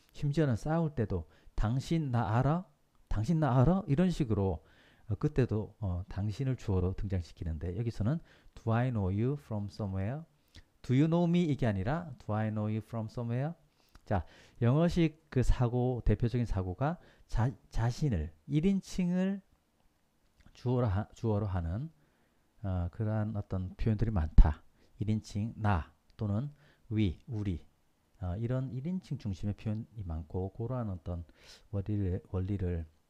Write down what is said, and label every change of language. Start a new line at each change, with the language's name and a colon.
Korean: 심지어는 싸울 때도 당신 나 알아? 당신 나 알아? 이런 식으로 그때도 당신을 주어로 등장시키는데 여기서는
English: Do I know you from somewhere? Do you know me?
Korean: 이게 아니라
English: Do I know you from somewhere?
Korean: 자, 영어식 그 사고, 대표적인 사고가 자신을 1인칭을 주어로 하는 그러한 어떤 표현들이 많다. 1인칭 나 또는 we, 우리 이런 1인칭 중심의 표현이 많고 그러한 어떤 원리를